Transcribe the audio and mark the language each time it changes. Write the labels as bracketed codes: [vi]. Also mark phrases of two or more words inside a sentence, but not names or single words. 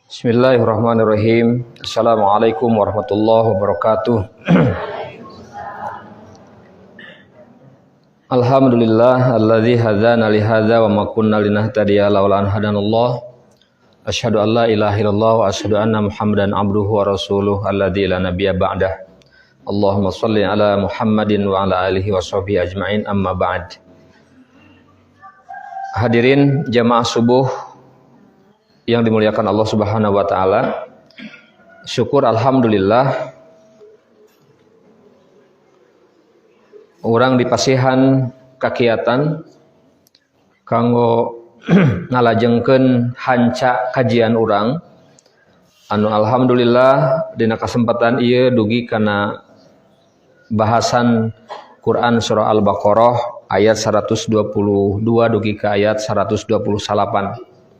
[ar] بسم الله الرحمن الرحيم. السلام عليكم ورحمة الله وبركاته. الحمد لله الذي هدانا لهذا وما كنا لنهتدي لولا أن هدانا الله. أشهد أن لا إله إلا الله وأشهد أن محمدا عبده ورسوله الذي لا نبي بعده. اللهم صل على محمد وعلى آله وصحبه أجمعين، أما بعد. [id] Hadirin jamaah subuh yang dimuliakan Allah [ar] سبحانه وتعالى. [su] Syukur alhamdulillah urang dipasihan kakiatan kanggo ngalajengkeun hanca kajian urang anu alhamdulillah dina kesempatan ieu dugi kana bahasan Quran surah Al-Baqarah ayat 122 dugi ke ayat 128.